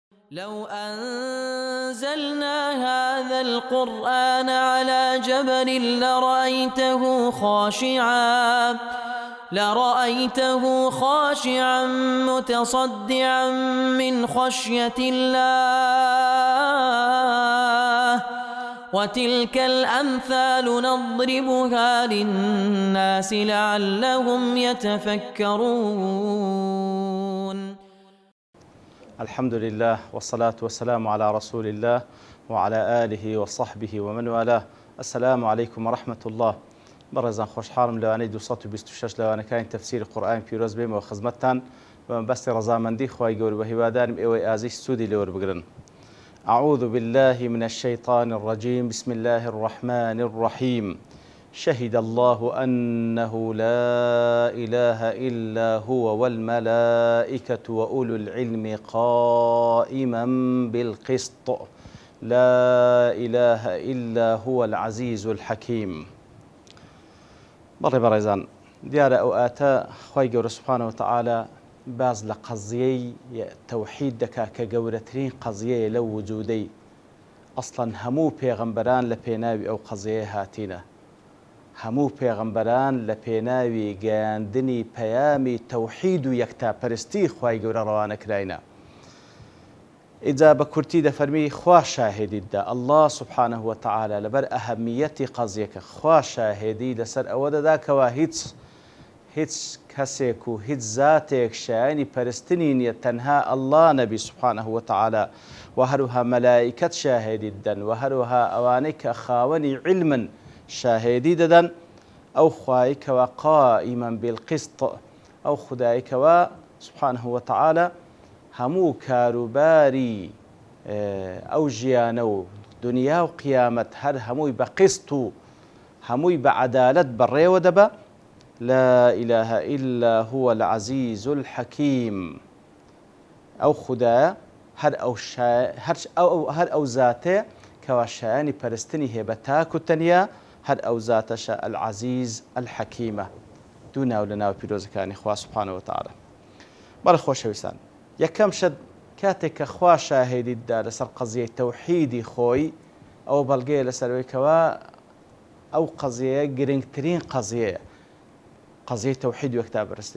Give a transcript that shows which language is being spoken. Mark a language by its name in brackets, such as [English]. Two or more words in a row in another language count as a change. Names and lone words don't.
[Arabic] لو أنزلنا هذا القرآن على جبل لرأيته خاشعا متصدعا من خشية الله وتلك الأمثال نضربها للناس لعلهم يتفكرون. الحمد لله والصلاة والسلام على رسول الله وعلى آله وصحبه ومن والاه. السلام عليكم ورحمة الله. [Central Kurdish] برزان خوشحالم لوانەی 226 لەوانەکانی تەفسیری قورئانی پیرۆز بێمەوە خزمەتتان بە مەبەستی ڕەزامەندی خوای گەورە بە هیوادارم ئێوەی ئازیز سوودی لێوە بگرن. [Arabic] أعوذ بالله من الشيطان الرجيم. بسم الله الرحمن الرحيم. شهد الله أنه لا إله إلا هو والملائكة وأولو العلم قائما بالقسط لا إله إلا هو العزيز الحكيم. [Central Kurdish] بەڵێ بەڕێزان، دیارە ئەو ئاتە خوای گەورە [Arabic] سوبحانەوە وتەعالە [Central Kurdish] باز لە قەزیەی تەوحید دەکا کە گەورەترین قەزیەیە لەو وجودەی ئەسڵەن هەموو پێغەمبەران لە پێناوی ئەو قەزیەیە هاتینە. هەموو پێغەمبەران لە پێناوی گەیاندنی پەیامی تەوحید و یەکتاپەرستی خوای گەورە ڕەوانە کراینە. ئیجا بە کورتی دەفەرمی خوا شاهێدیتدا. [Arabic] الله سبحانه وتعالى [Central Kurdish] لەبەر ئەهەمیەتی قەزیەکە خوا شاهێدی لەسەر ئەوە دەدا کەوا هیچ کەسێک و هیچ زاتێک شایانی پەرستنی نییە تەنها الله نەبی [Arabic] سبحانه وتعالى [Central Kurdish] و هەروها مەلائیکەت شاهێدی دەدەن و هەروها ئەوانەی کە خاوەنی علمن شاهێدی دەدەن ئەو خوای کەوا [Arabic] قائما بالقسط، [Central Kurdish] ئەو خودایی کەوا [Arabic] سبحانه وتعالى [Central Kurdish] هەموو کاروباری ئەو ژیانە و دنیا و قیامەت هەر هەمووی بە قسط و هەمووی بە عەدالەت بەڕێوە دەبە. لا إله إلا هو العزيز الحكيم. ئەو خودایە هەر ئەو زاتەیە کەوا شایانی پەرستنی هەیە بە تاک و تەنیا، هەر ئەو زاتەشە [Arabic] العزیز الحەکیمە. [Central Kurdish] دوو ناو لە ناو پیرۆزەکانی خوا [Arabic] سوبحانەوە وتەعالە. [Central Kurdish] بەڵێ خۆشەویستان، یەکەم شت کاتێک کە خوا شاهێدیتدا لەسەر قەزیەی تەوحیدی خۆی، ئەو بەڵگەیە لەسەرەوەی کەوا ئەو قەزیەیە گرنگترین قەزیەیە، قەزیەی تەوحید و یەکتاپەرستی.